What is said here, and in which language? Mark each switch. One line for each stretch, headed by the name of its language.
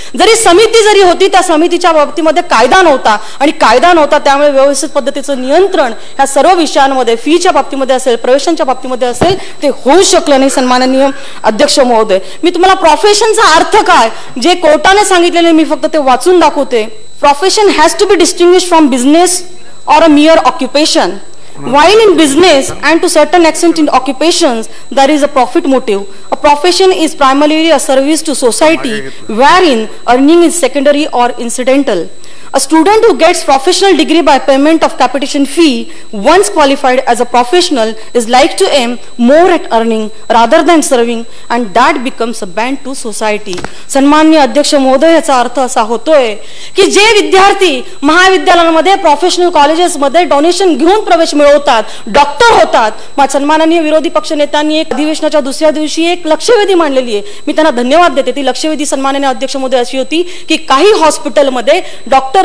Marathi: जरी समिती जरी होती, त्या समितीच्या बाबतीमध्ये कायदा नव्हता आणि कायदा नव्हता त्यामुळे व्यवस्थित पद्धतीचं नियंत्रण ह्या सर्व विषयांमध्ये फीच्या बाबतीमध्ये असेल, प्रवेशांच्या बाबतीमध्ये असेल, ते होऊ शकलं नाही। सन्माननीय अध्यक्ष महोदय, मी तुम्हाला प्रोफेशनचा अर्थ काय जे कोर्टाने सांगितलेले मी फक्त ते वाचून दाखवते।
English: Profession has to be distinguished from business or a mere occupation. While in business and to certain extent in occupations there is a profit motive. A profession is primarily a service to society wherein earning is secondary or incidental. A student who gets professional degree by payment of capitation fee once qualified as a professional is like to aim more at earning rather than serving and that becomes a band to society.
Marathi: सन्माननीय अध्यक्ष महोदय, याचा अर्थ असा होतोय की जे विद्यार्थी महाविद्यालयांमध्ये प्रोफेशनल कॉलेजेसमध्ये डोनेशन घेऊन प्रवेश मिळवतात, डॉक्टर होतात, मग सन्माननीय विरोधी पक्ष नेत्यांनी एक अधिवेशनाच्या दुसऱ्या दिवशी एक लक्षवेधी मांडलेली आहे। मी त्यांना धन्यवाद देते। ती लक्षवेधी सन्माननीय अध्यक्ष महोदय अशी होती की काही हॉस्पिटलमध्ये डॉक्टर